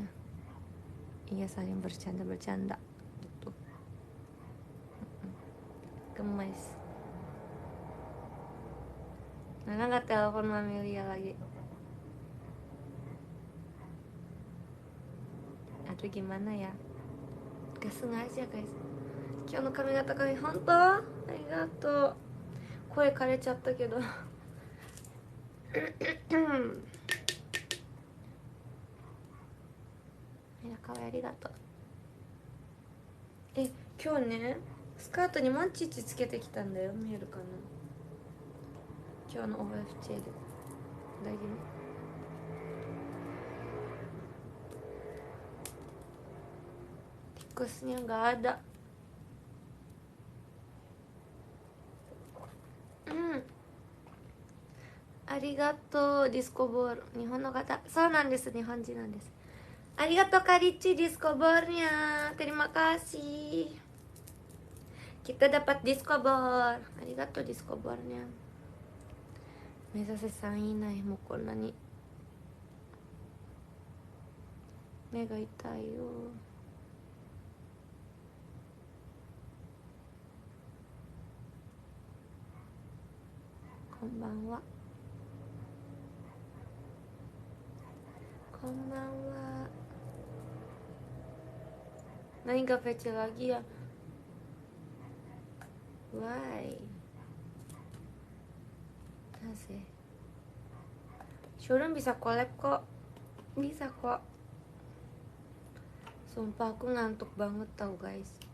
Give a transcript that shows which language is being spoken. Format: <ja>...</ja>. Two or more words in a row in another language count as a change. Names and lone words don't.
<id>Iya saling bercanda gitu, gemes. Nana nggak telepon Mami Lia lagi, aduh gimana ya, gak sengaja guys.</id> <ja>今日の髪型かい本当ありがとう。声枯れちゃったけどみんな可愛いありがとう。今日ねスカートにモンチッチつけてきたんだよ、見えるかな、今日の OFC で大丈夫。</ja> <id>tikusnya nggak ada. Hmm.</id> <ja>ありがとうディスコボール、日本の方、そうなんです、日本人なんです。</ja> <id>ありがとう Kak Ricci</id> <en>disco ball-nya,</en> <id>terima kasih. Kita dapat</id> <en>disco ball.</en> <ja>ありがとうディスコボール-nya。目指せ3位以内、もうこんなに目が痛いよ。こんばんは。こんばんは。何がフェチ</ja> <id>lagi ya? Why? Asik. Shurun bisa collab kok. Bisa kok. Sumpah aku ngantuk banget tau guys.</id>